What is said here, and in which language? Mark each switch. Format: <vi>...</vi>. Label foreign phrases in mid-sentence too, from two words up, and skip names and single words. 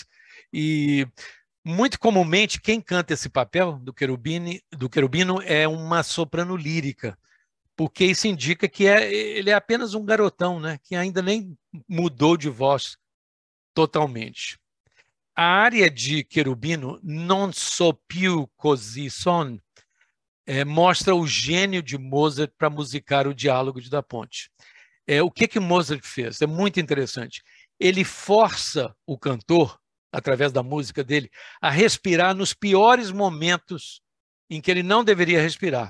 <pt>E muito comumente, quem canta esse papel do querubino é uma soprano lírica, porque isso indica que ele é apenas um garotão, né, que ainda nem mudou de voz totalmente. A área de querubino,</pt> <it>Non so più così son,</it> <pt>mostra o gênio de Mozart para musicar o diálogo de Da Ponte. O que Mozart fez? É muito interessante. Ele força o cantor, através da música dele, a respirar nos piores momentos em que ele não deveria respirar.</pt>